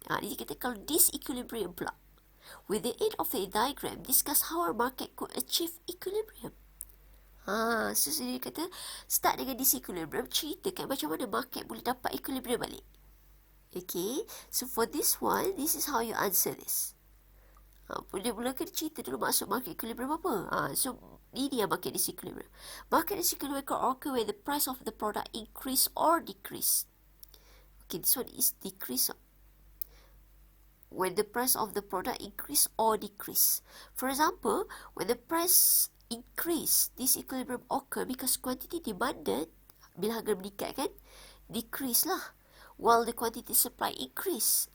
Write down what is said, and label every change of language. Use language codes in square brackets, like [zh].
[ms] Ini kita kalau disequilibrium pula. [en] With the aid of a diagram, discuss how our market could achieve equilibrium. [ms] So dia kata start dengan disequilibrium, ceritakan macam mana market boleh dapat equilibrium balik. [en] Okay, so for this one, this is how you answer this. [ms] Mula-mula kena cerita dulu maksud market equilibrium apa. So ini yang market disequilibrium. [en] Market disequilibrium can occur when the price of the product increase or decrease. Okay, this one is decrease. When the price of the product increase or decrease. For example, when the price increase, this equilibrium occur because quantity demanded, [ms] bila harga meningkat kan, [en] decrease lah, while the quantity supply increase.